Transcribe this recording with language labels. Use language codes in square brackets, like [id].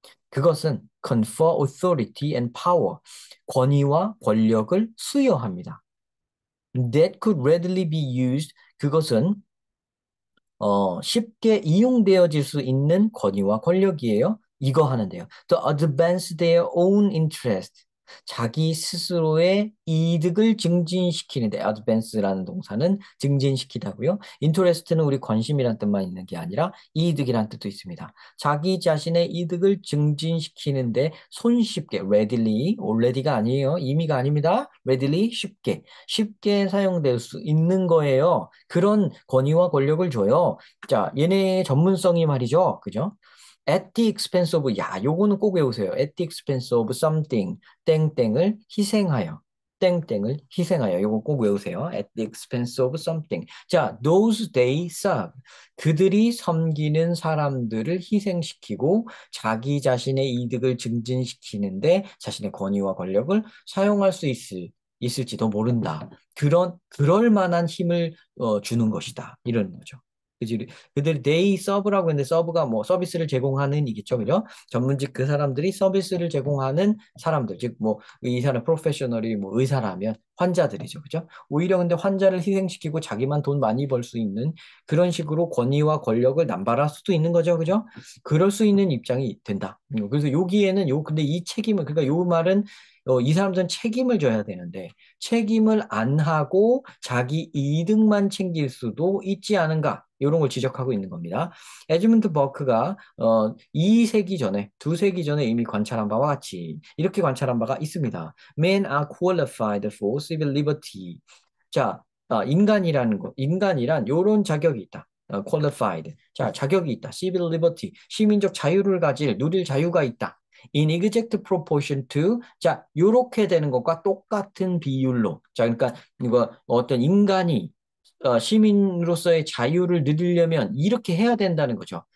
[ko] 그것은 [en] confer authority and power, [ko] 권위와 권력을 수여합니다. [en] That could readily be used, [ko] 그것은 쉽게 이용되어질 수 있는 권위와 권력이에요. 이거 하는데요. [en] To advance their own interest. [ko] 자기 스스로의 이득을 증진시키는데 advance라는 동사는 증진시키다고요. interest는 우리 관심이란 뜻만 있는 게 아니라 이득이란 뜻도 있습니다. 자기 자신의 이득을 증진시키는데 손쉽게 already가 아니에요. 이미가 아닙니다. readily 쉽게 사용될 수 있는 거예요. 그런 권위와 권력을 줘요. 자, 얘네의 전문성이 말이죠. 그죠? [en] At the expense of, [ko] 요거는 꼭 외우세요. [en] At the expense of something, [ko] 땡땡을 희생하여. 땡땡을 희생하여. 이거 꼭 외우세요. [en] At the expense of something. 자, those they serve. [ko] 그들이 섬기는 사람들을 희생시키고 자기 자신의 이득을 증진시키는데 자신의 권위와 권력을 사용할 수 있을지도 모른다. 그럴 만한 힘을 주는 것이다. 이런 거죠. 그들이 they serve라고 했는데 serve가 뭐 서비스를 제공하는 이겠죠, 그죠? 전문직 그 사람들이 서비스를 제공하는 사람들, 즉 뭐 이 사람 프로페셔널이 뭐 의사라면 환자들이죠, 그죠? 오히려 근데 환자를 희생시키고 자기만 돈 많이 벌 수 있는 그런 식으로 권위와 권력을 남발할 수도 있는 거죠, 그죠? 그럴 수 있는 입장이 된다. 그래서 여기에는 근데 이 책임을 그러니까 요 말은 이 사람들은 책임을 져야 되는데 책임을 안 하고 자기 이득만 챙길 수도 있지 않은가? 이런 걸 지적하고 있는 겁니다. 에즈문드 버크가 2세기 전에, 2세기 전에 이미 관찰한 바와 같이 이렇게 관찰한 바가 있습니다. [en] Men are qualified for civil liberty. [ko] 자, 인간이란 요런 자격이 있다. qualified. 자, 자격이 있다. civil liberty. 시민적 자유를 누릴 자유가 있다. [en] In exact proportion to, [ko] 자, 요렇게 되는 것과 똑같은 비율로. 자, 그러니까 이거 어떤 인간이 시민으로서의 자유를 누리려면 이렇게 해야 된다는 거죠.